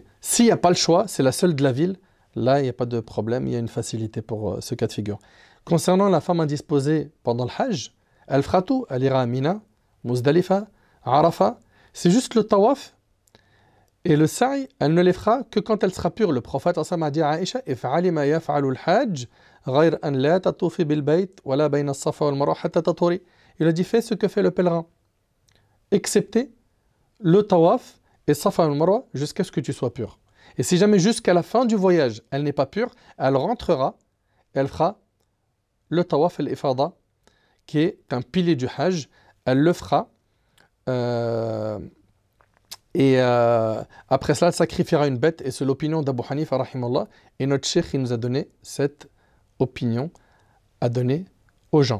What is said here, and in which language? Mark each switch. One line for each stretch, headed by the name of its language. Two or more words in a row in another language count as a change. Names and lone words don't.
French: S'il n'y a pas le choix, c'est la seule de la ville, là, il n'y a pas de problème, il y a une facilité pour ce cas de figure. Concernant la femme indisposée pendant le Hajj, elle fera tout. Elle ira à Mina, Muzdalifa, Arafat. C'est juste le tawaf et le sa'i, elle ne les fera que quand elle sera pure. Le prophète a dit à Aïcha,
Arabic: افعلي ما يفعل الحاج غير أن لا تطوفي بالبيت ولا بين الصفا والمروة حتى تطهري.
French: Il a dit, fais ce que fait le pèlerin, excepté le tawaf et
Arabic: الصفا والمروة
French: jusqu'à ce que tu sois pure. Et si jamais jusqu'à la fin du voyage, elle n'est pas pure, elle rentrera, elle fera le
Arabic: طواف الإفاضة,
French: qui est un pilier du hajj, elle le fera. Après cela, elle sacrifiera une bête, et c'est l'opinion d'Abu Hanifa, rahimallah, et notre cheikh il nous a donné cette opinion à donner aux gens.